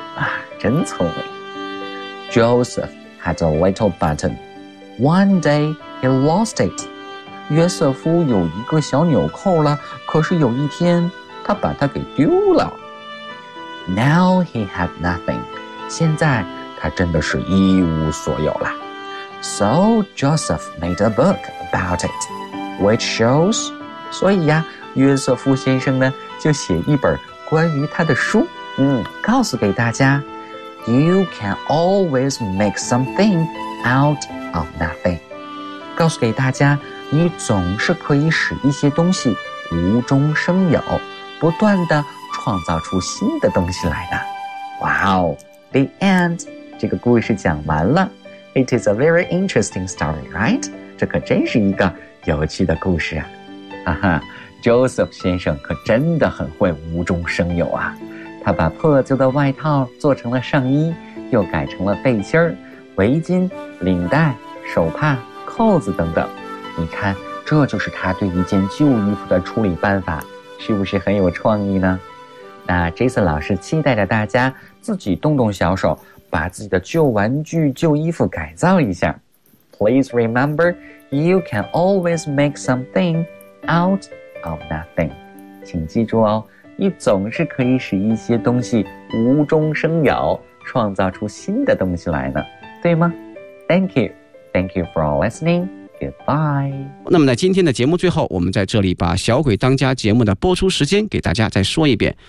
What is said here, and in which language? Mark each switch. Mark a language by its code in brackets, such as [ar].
[zh] 啊，真聪明。 [en] Joseph had a little button. One day he lost it. [zh] 约瑟夫有一个小纽扣了，可是有一天他把它给丢了。 [en] Now he had nothing. [zh] 现在他真的是一无所有了。 [en] So Joseph made a book about it, which shows. [zh] 所以呀，约瑟夫先生呢就写一本关于他的书，告诉给大家。 [en] You can always make something out of nothing. [zh] 告诉给大家，你总是可以使一些东西无中生有。不断地创造出新的东西来的。哇哦 , [en] The end! [zh] 这个故事讲完了。 [en] It is a very interesting story, right? [zh] 这可真是一个有趣的故事啊。哈哈 ,Joseph 先生可真的很会无中生有啊。他把破旧的外套做成了上衣，又改成了背心、围巾、领带、手帕、扣子等等。你看，这就是他对一件旧衣服的处理办法。是不是很有创意呢？那 Jason 老师期待着大家自己动动小手，把自己的旧玩具、旧衣服改造一下。 [en] Please remember, you can always make something out of nothing. [zh] 请记住哦，你总是可以使一些东西无中生有，创造出新的东西来呢，对吗？ [en] Thank you. Thank you for listening. Goodbye. [zh] 那么在今天的节目最后，我们在这里把小鬼当家节目的播出时间给大家再说一遍。